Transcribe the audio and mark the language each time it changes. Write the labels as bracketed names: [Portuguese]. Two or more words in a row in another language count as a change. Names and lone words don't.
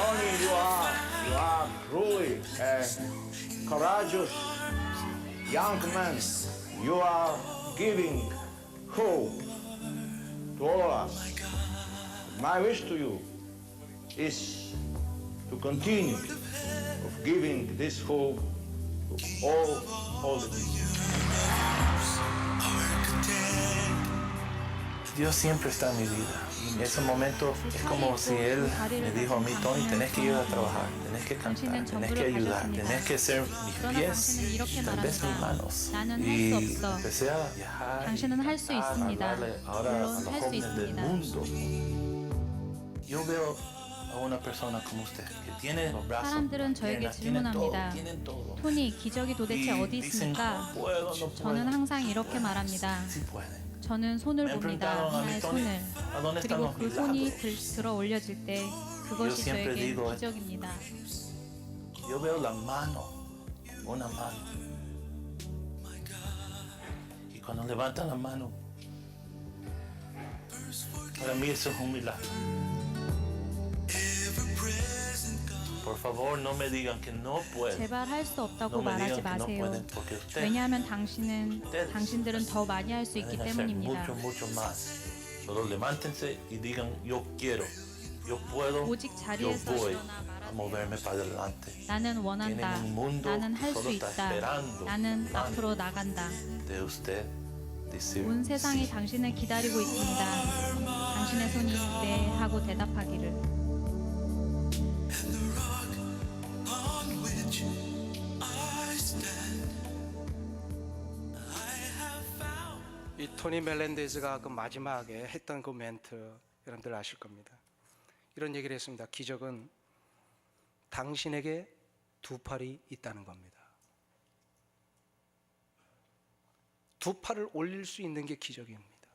[English] Tony, you are truly a courageous young man. You are giving hope to all of us. My wish to you is to continue of giving this hope to all the people. [Spanish] Dios siempre está en mi vida. Y en ese momento es como si Él me dijo a mí, Tony, tenés que ir a trabajar, tenés que cantar, tenés que ayudar, tenés que ser mis pies, tal vez mis manos. Y empecé a viajar, [Korean] 당신은 할 수 [Spanish] a [Korean] 있습니다. [Spanish] hablarle ahora a [Korean] 물론 [Spanish] los [Korean] 할 수 [Spanish] jóvenes del [Korean] 있습니다. [Spanish] mundo. Yo veo a una persona como usted que tiene los brazos, [Korean] 사람들은 저에게 [Spanish] piernas, tienen todo, [Korean] 질문합니다. [Spanish] tienen todo. [Korean] 토니, 기적이 도대체 [Spanish] Y [Korean] 어디 [Spanish] dicen, [Korean] 있습니까? [Spanish] no puedo, no [Korean] 저는 [Spanish] puedo. [Korean] 항상 이렇게 말합니다. [Spanish] Sí pueden. [Korean] 저는 손을 [Spanish] Me [Korean] 봅니다. [Spanish] preguntaron a mí, [Korean] 하나의 [Spanish] Tony, [Korean] 손을. [Spanish] ¿a dónde están [Korean] 그리고 [Spanish] los [Korean] 그 손이 [Spanish] milagros? [Korean] 들어 올려질 때 그것이 [Spanish] siempre [Korean] 저에게 [Spanish] digo, [Korean] 기적입니다. [Spanish] Yo veo la mano, una mano. Y cuando levantan la mano, para mí eso es un milagro. Por favor, no me digan que no pueden. [Korean] 제발 할 수 없다고 [Spanish] No me [Korean] 말하지 [Spanish] digan que no [Korean] 마세요. [Spanish] pueden, porque ustedes [Korean] 왜냐하면 당신들은 더 많이 할 수 있기 [Spanish] pueden hacer [Korean] 때문입니다. [Spanish] mucho, mucho más. Solo levántense y digan, yo quiero, yo puedo, [Korean] 오직 [Spanish] yo [Korean] 자리에서 [Spanish] voy [Korean] 일어나 [Spanish] a moverme para adelante. [Korean] 나는 원한다. [Spanish] Tienen un mundo [Korean] 나는 할 수 [Spanish] solo está [Korean] 있다. [Spanish] esperando. [Korean] 나는 앞으로 나간다. [Spanish] De usted decir, [Korean] 온 세상이 [Spanish] sí. [Korean] 당신을 기다리고 있습니다. 당신의 손이 네 하고 대답하기를. [English] On which I stand. I have found. [Korean] 이 토니 멜렌데즈가 그 마지막에 했던 그 멘트 여러분들 아실 겁니다. 이런 얘기를 했습니다. 기적은 당신에게 두 팔이 있다는 겁니다. 두 팔을 올릴 수 있는 게 기적입니다.